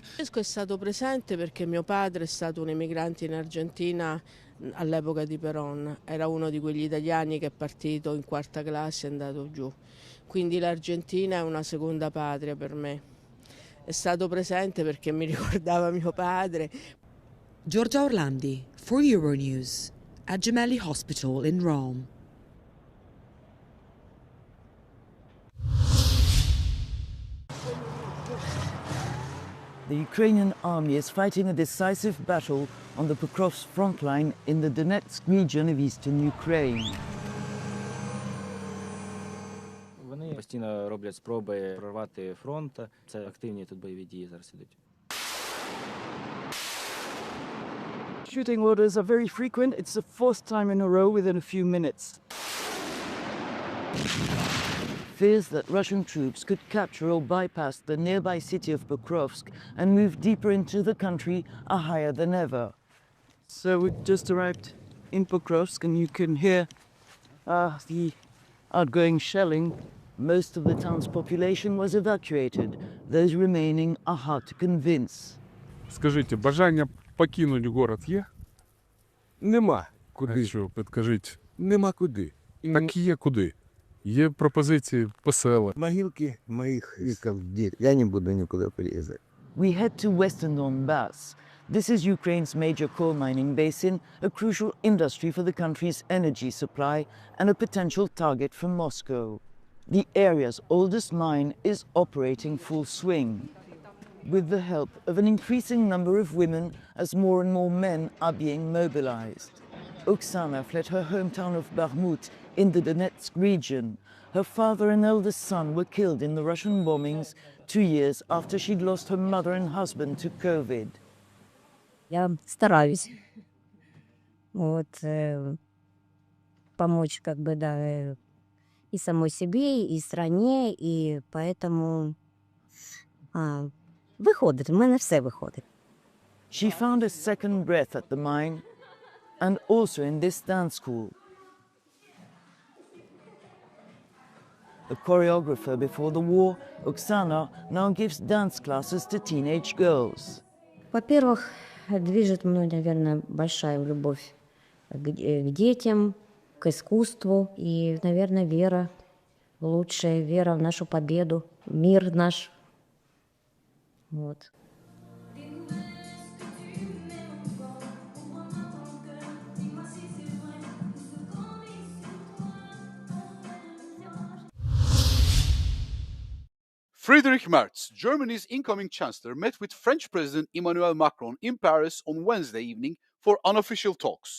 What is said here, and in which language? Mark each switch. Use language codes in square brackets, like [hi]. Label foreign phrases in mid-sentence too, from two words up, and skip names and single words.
[it] Francesco è stato presente perché mio padre è stato un emigrante in Argentina all'epoca di Perón, era uno di quegli italiani che è partito in quarta classe e è andato giù, quindi l'Argentina è una seconda patria per me. È stato presente perché mi ricordava mio padre. [en] Giorgia Orlandi for Euronews at Gemelli Hospital in Rome. The Ukrainian army is fighting a decisive battle on the Pokrovsk front line in the Donetsk region of eastern Ukraine. [uk] Вони постійно роблять спроби прорвати фронт. Це активні тут бойові дії зараз ідуть. [en] Shooting orders are very frequent. It's the fourth time in a row within a few minutes. Fears that Russian troops could capture or bypass the nearby city of Pokrovsk and move deeper into the country are higher than ever. So we just arrived in Pokrovsk and you can hear the outgoing shelling. Most of the town's population was evacuated. Those remaining are hard to convince. [uk] Скажіть, бажання покинути город є? Нема. Куди? Що, підкажіть? Нема куди. Так є куди. Є пропозиції по селах. Могилки моїх віков, я не буду нікуди переїжджати. [en] We head to western Donbass. This is Ukraine's major coal mining basin, a crucial industry for the country's energy supply and a potential target for Moscow. The area's oldest mine is operating full swing, with the help of an increasing number of women as more and more men are being mobilized. Oksana fled her hometown of Bakhmut in the Donetsk region. Her father and eldest son were killed in the Russian bombings 2 years after she'd lost her mother and husband to COVID. [ru] Я стараюсь помочь и самой себе, и стране, и поэтому виходить, [uk] в мене все виходить. [en] She found a second breath at the mine and also in this dance school. A choreographer before the war, Oksana now gives dance classes to teenage girls. [ru] Во-первых, движет мной, наверное, большая любовь к детям, к искусству и, наверное, вера в лучшее, вера в нашу победу, мир наш. Вот. [en] Friedrich Merz, Germany's incoming chancellor, met with French President Emmanuel Macron in Paris on Wednesday evening for unofficial talks.